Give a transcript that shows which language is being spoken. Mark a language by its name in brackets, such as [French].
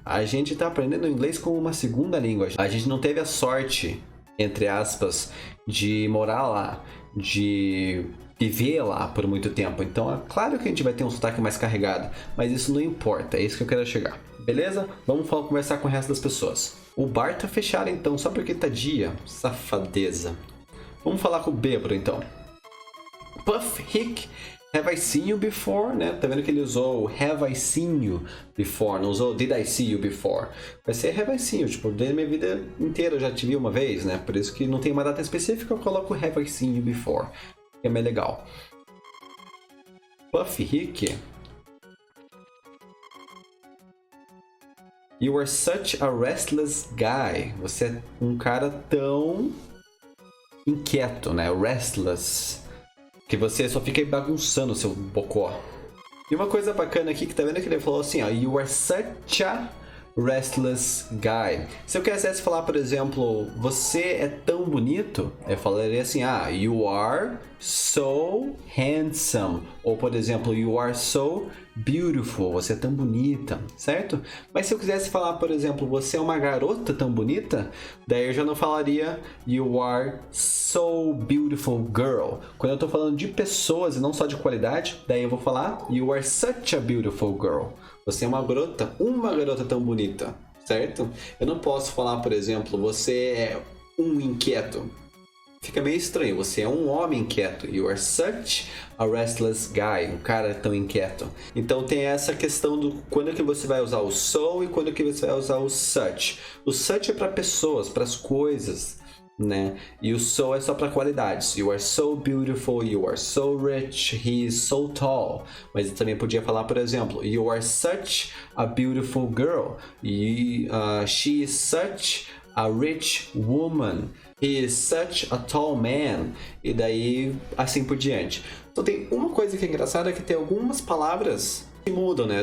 [Portuguese] A gente tá aprendendo inglês como uma segunda língua. A gente não teve a sorte, entre aspas, de morar lá, de viver lá por muito tempo. Então é claro que a gente vai ter um sotaque mais carregado, mas isso não importa, é isso que eu quero chegar. Beleza? Vamos conversar com o resto das pessoas. O bar tá fechado então, só porque tá dia. Safadeza. Vamos falar com o bêbado então. [English] Puff Hick, have I seen you before, né? [Portuguese] Tá vendo que ele usou [English] have I seen you before, [Portuguese] não usou [English] did I see you before. [Portuguese] Vai ser [English] have I seen you, [Portuguese] tipo, desde minha vida inteira eu já te vi uma vez, né? Por isso que não tem uma data específica, eu coloco [English] have I seen you before, [Portuguese] que é mais legal. [English] Puff Hick, you are such a restless guy. [Portuguese] Você é um cara tão inquieto, né? Restless. Que você só fica bagunçando o seu bocó. E uma coisa bacana aqui, que tá vendo que ele falou assim, ó, [English] you are such a restless guy. [Portuguese] Se eu quisesse falar, por exemplo, você é tão bonito, eu falaria assim, [English] you are so handsome. [Portuguese] Ou, por exemplo, [English] you are so beautiful. [Portuguese] Você é tão bonita, certo? Mas se eu quisesse falar, por exemplo, você é uma garota tão bonita, daí eu já não falaria [English] you are so beautiful girl. [Portuguese] Quando eu tô falando de pessoas e não só de qualidade, daí eu vou falar [English] you are such a beautiful girl. [Portuguese] Você é uma garota tão bonita, certo? Eu não posso falar, por exemplo, você é um inquieto. Fica meio estranho, você é um homem inquieto. [English] You are such a restless guy. [Portuguese] Um cara tão inquieto. Então tem essa questão do quando é que você vai usar o so e quando é que você vai usar o such. O such é para pessoas, para as coisas, né? E o so é só para qualidades. [English] You are so beautiful, you are so rich, he is so tall. [Portuguese] Mas eu também podia falar, por exemplo, [English] you are such a beautiful girl. She is such a rich woman. He is such a tall man. [Portuguese] E daí, assim por diante. Então tem uma coisa que é engraçada, é que tem algumas palavras que mudam, né?